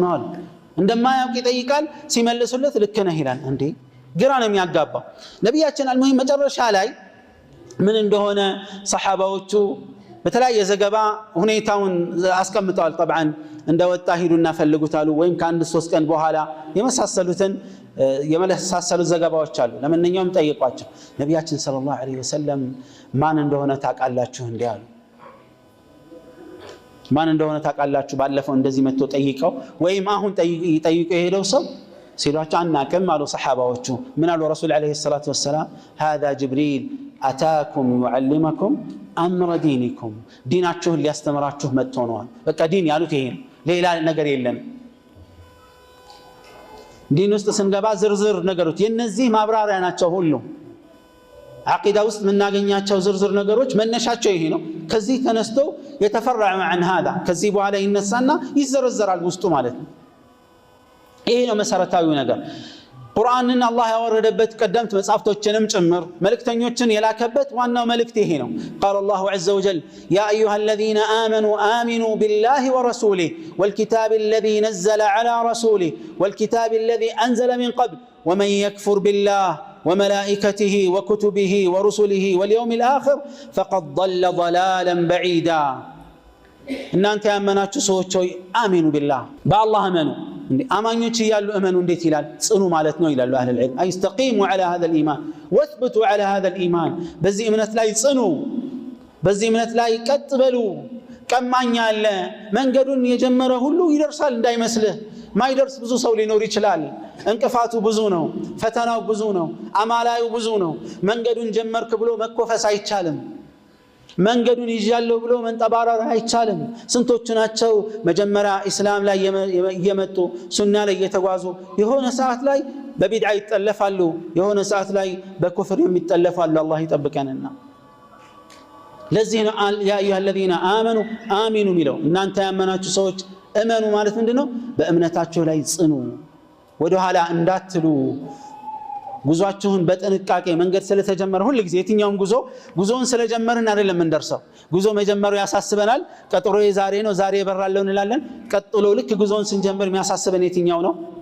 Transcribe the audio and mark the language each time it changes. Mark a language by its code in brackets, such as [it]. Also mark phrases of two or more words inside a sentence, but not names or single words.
[am] ነው እንደማያውቅ ይጠይቃል ሲመልሱለት ልክ ነህ ይላል እንዴ ግራ ነው የሚያጋባው ነብያችን አልሙሂም መጨረሻ ላይ ምን እንደሆነ ሰሃባዎቹ በተለያየ ዘገባ ሁኔታውን አስቀምጠዋል طبعا እንደወጣ ሂዱና ፈልጉታሉ ወይም ከአንድ 3 ቀን በኋላ የመሳሰሉትን የመለሳሰሉ ዘገባዎች አሉ ለማንኛውም ጠይቋቸው ነብያችን [ar] صلى الله عليه وسلم [am] ማን እንደሆነ ታቃላችሁ እንዲያሉ ማን እንደሆነ ታቃላችሁ ባለፈው እንደዚህ መጥቶ ጠይቀው ወይም አሁን ጠይቀው የሄደው ሰው ሲሏቸው አናቀም አሉ ሰሃባዎቹ ምን አሉ ረሱል [ar] عليه الصلاة والسلام هذا جبريل أتاكم يعلمكم أمر دينكم [am] ديناችሁን ሊያስተምራችሁ መጥቶ ነው በቃ ዲን ያሉት ይሄ ሌላ ነገር የለም ዲን ውስጥ ስንገባ ዝርዝር ነገሮች የነዚህ ማብራሪያ ናቸው ሁሉ አቂዳ ውስጥ ምናገኛቸው ዝርዝር ነገሮች መነሻቸው ይሄ ነው ከዚህ ተነስቶ የተፈረع [ar] عن هذا [am] ከዚህ በኋላ ይነሳና ይዘረዘራል ውስጡ ማለት ነው ይሄ ነው መሰረታዊው ነገር ቁርአንን አላህ ያወረደበት ቀደምት መጻፍቶችንም ጭምር መልእክተኞችን የላከበት ዋናው መልእክት ይሄ ነው [ar] قال الله عز وجل يا ايها الذين امنوا امنوا بالله ورسوله والكتاب الذي نزل على رسوله والكتاب الذي انزل من قبل ومن يكفر بالله وملائكته وكتبه ورسله واليوم الاخر فقد ضل ضلالا بعيدا [am] እናንተ ያመናችሁ ሰዎች ሆይ [ar] آمنوا بالله [am] በአላህ አመኑ አማኞች ይያሉ አመኑ እንዴት ይላል ጽኑ ማለት ነው ይላሉ [ar] أهل العلم أي استقيموا على هذا الإيمان واثبتوا على هذا الإيمان [am] በዚህ እምነት ላይ ጽኑ በዚህ እምነት ላይ ቀጥ በሉ ቀማኛ አለ መንገዱን የጀመረ ሁሉ ይደርሳል እንዳይመስልህ ማይደርስ ብዙ ሰው ሊኖር ይችላል እንቅፋቱ ብዙ ነው ፈተናው ብዙ ነው አማላዩ ብዙ ነው መንገዱን ጀመርክ ብሎ መኮፈስ አይቻልም መንገዱን ይያለው ብሎ መንጠባራር አይቻልም ስንቶቹ ናቸው መጀመሪያ እስላም ላይ የመጡ ሱና ላይ የተጓዙ የሆነ ሰዓት ላይ በቢድዓ ይጠለፋሉ የሆነ ሰዓት ላይ በኩፍር የሚጠለፋሉ አላህ ይጠብቀንና ለዚህ ነው [ar] يا أيها الذين آمنوا آمنوا [am] ሚለው እናንተ ያመናችሁ ሰዎች እመኑ ማለት ምንድነው በእምነታችሁ ላይ ጽኑ ወደ ኋላ እንዳትሉ ጉዟችሁን በጥንቃቄ መንገድ ስለተጀመረ ሁሉ ጊዜ የትኛውም ጉዞን ስለጀመርን አይደለም እንደርሰው ጉዞ መጀመሩ ያሳስበናል ቀጥሮ የዛሬ ነው ዛሬ ይበራለው እንላለን ቀጥሎ ልክ ጉዞን ስንጀምር የሚያሳስበን የትኛው ነው